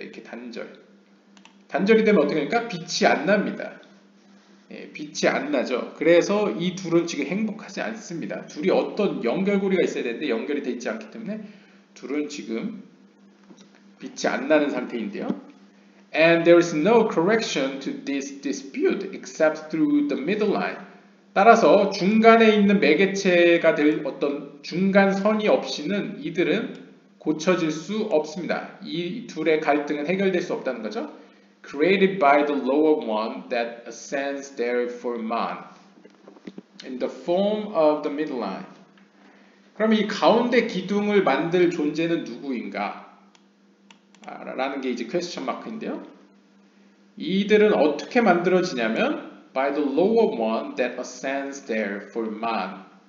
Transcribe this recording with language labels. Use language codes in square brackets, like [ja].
[ko] 이렇게 단절이 되면 어떻게 됩니까? 빛이 안 납니다. 빛이 안 나죠. 그래서 이 둘은 지금 행복하지 않습니다. 둘이 어떤 연결고리가 있어야 되는데 연결이 되어 있지 않기 때문에 둘은 지금 빛이 안 나는 상태인데요. [en] And there is no correction to this dispute except through the middle line. [ko] 따라서 중간에 있는 매개체가 될 어떤 중간선이 없이는 이들은 고쳐질 수 없습니다. 이 둘의 갈등은 해결될 수 없다는 거죠. [en] Created by the lower one that ascends there for man in the form of the middle line. [ko] 그럼 이 가운데 기둥을 만들 존재는 누구인가? 라는 게 이제 퀘스천 마크인데요. 이들은 어떻게 만들어지냐면 [en] by the lower one that ascends there for man.